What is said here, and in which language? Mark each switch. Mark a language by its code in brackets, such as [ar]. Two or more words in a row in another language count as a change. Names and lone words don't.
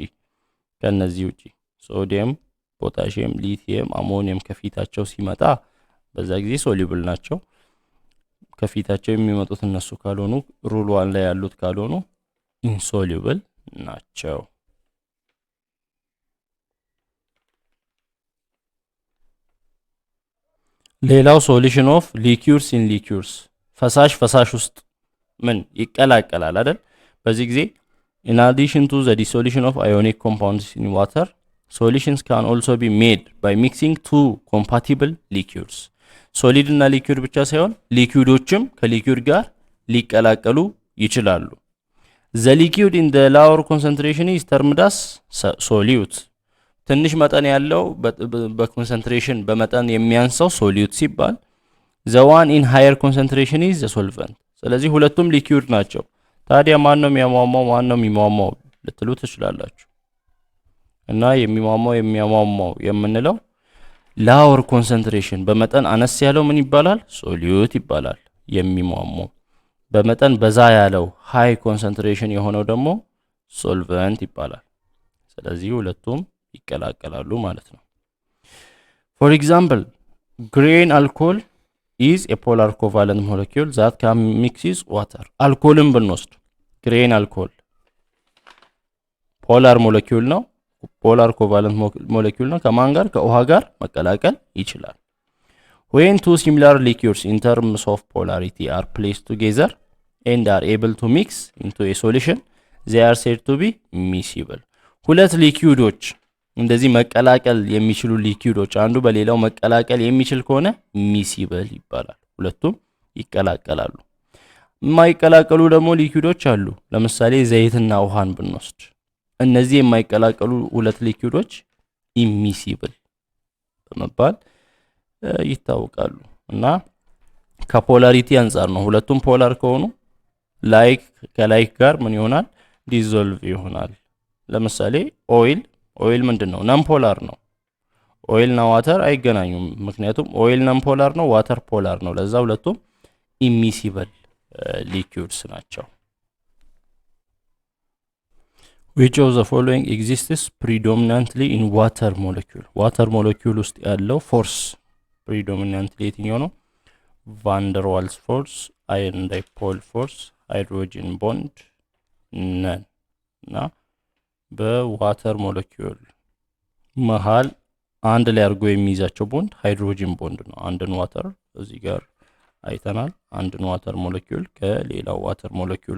[am] ከነዚህ ውጪ። [en] sodium, potassium, lithium, ammonium [am] ከፊታቸው ሲመጣ በዛ ጊዜ ሶሉብል ናቸው። ከፊታቸው የሚመጡት እነሱ ካልሆኑ ሩል 1 ላይ ያሉት ካልሆኑ ኢንሶሉብል ናቸው። ሌላው [en] solution of liquids in liquids [am] ፈሳሽ ውስጥ ምን ይቀላቀላል አይደል? [en] በዚህ ጊዜ in addition to the dissolution of ionic compounds in water solutions can also be made by mixing two compatible liquids solid እና liquid [am] ብቻ ሳይሆን liquidዎችም ከliquid ጋር ሊቀላቀሉ ይችላሉ [en] the liquid in the lower concentration is termed as solute [am] ትንሽ መጠን ያለው በኮንሰንትሬሽን በመጠን የሚያንሰው solute ሲባል [en] the one in higher concentration is the solvent [am] ስለዚህ ሁለቱም liquid ናቸው ታዲያ ማን ነው የሚሟሟው ልትሉ ትችላላችሁ እና የሚሟሟው የምንለው [en] lower concentration [am] በመጠን አነስ ያለው ምን ይባላል solute ይባላል የሚሟሟው በመጠን በዛ ያለው [en] high concentration [am] የሆነው ደግሞ solvent ይባላል ስለዚህ ሁለቱም ይቀላቀላሉ ማለት ነው [en] for example grain alcohol is a polar covalent molecule that can mix with water alcoholን ብንወስድ grain alcohol polar molecule ነው polar covalent molecule ነው [am] ከማን ጋር ከውሃ ጋር መቀላቀል [en] ይችላል when two similar liquids in terms of polarity are placed together and are able to mix into a solution they are said to be miscible [am] ሁለት ሊኩዊዶች እንደዚህ መቀላቀል የሚችሉ ሊኩዊዶች አንዱ በሌላው መቀላቀል የሚችል ከሆነ miscible ይባላል ሁለቱም ይቀላቀላሉ የማይቀላቀሉ ደግሞ ሊኩዊዶች አሉ ለምሳሌ ዘይትና ውሃን ብንወስድ እነዚህ የማይቀላቀሉ ሁለት ሊኩዊዶች immiscible በመባል ይታወቃሉ እና ከፖላሪቲ አንፃር ነው ሁለቱም ፖላር ከሆኑ ላይክ ከላይክ ጋር ምን ይሆናል ዲዞልቭ ይሆናል ለምሳሌ ኦይል ምንድነው [en] non polar [am] ነው ኦይል እና ዋተር አይገናኙም ምክንያቱም ኦይል [en] non polar [am] ነው ዋተር ፖላር ነው ለዛ ሁለቱም [en] immiscible liquids [am] ናቸው [en] which of the following exists predominantly in water molecule [am] ውስጥ ያለው ፎርስ predominantly የትኛው ነው [en] van der Waals force iron dipole force hydrogen bond none [am] እና [en] water molecule [am] መሃል አንድ ላይ አድርጎ የሚይዛቸው ቦንድ [en] hydrogen bond [am] ነው አንድን ዋተር እዚህ ጋር አይተናል አንድን [en] water molecule [am] ከሌላው [en] water molecule